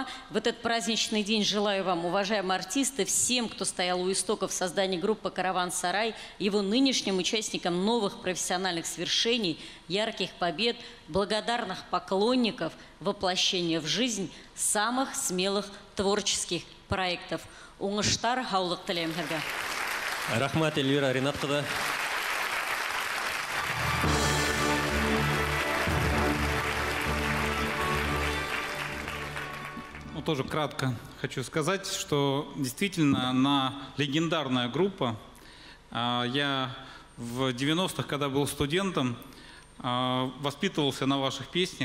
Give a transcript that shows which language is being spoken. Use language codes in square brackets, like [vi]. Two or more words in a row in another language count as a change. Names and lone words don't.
[ru] В этот праздничный день желаю вам, уважаемые артисты, всем, кто стоял у истоков создания группы «Караван-сарай», его нынешним участникам новых профессиональных свершений, ярких побед, благодарных поклонников, воплощения в жизнь самых смелых творческих проектов. [ba] Уңыштар, һаулык теләйем һеҙгә. Рахмат, Эльвира Ринатовна. [ru] Тоже кратко хочу сказать, что действительно легендарная группа. Я в 90-х, когда был студентом, воспитывался на ваших песнях.